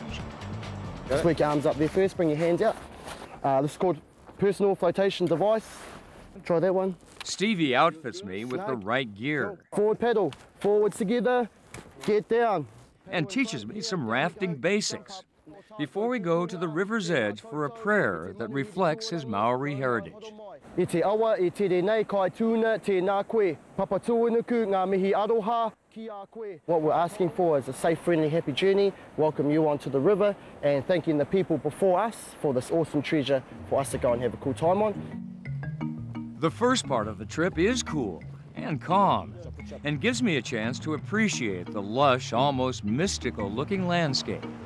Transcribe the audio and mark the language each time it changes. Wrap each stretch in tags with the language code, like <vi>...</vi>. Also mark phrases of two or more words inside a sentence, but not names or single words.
<en>Just work your arms up there first, bring your hands out. This is called personal flotation device. Try that one. Stevie outfits me with the right gear. Forward paddle, forwards together, get down. And teaches me some rafting basics before we go to the river's edge for a prayer that reflects his Maori heritage.</en> <mi>E te awa e te re nei kai tūna te nā koe, papatūanuku ngā mihi aroha ki a koe.</mi> <en>What we're asking for is a safe, friendly, happy journey, welcome you onto the river, and thanking the people before us for this awesome treasure for us to go and have a cool time on. The first part of the trip is cool and calm, and gives me a chance to appreciate the lush, almost mystical-looking landscape.</en>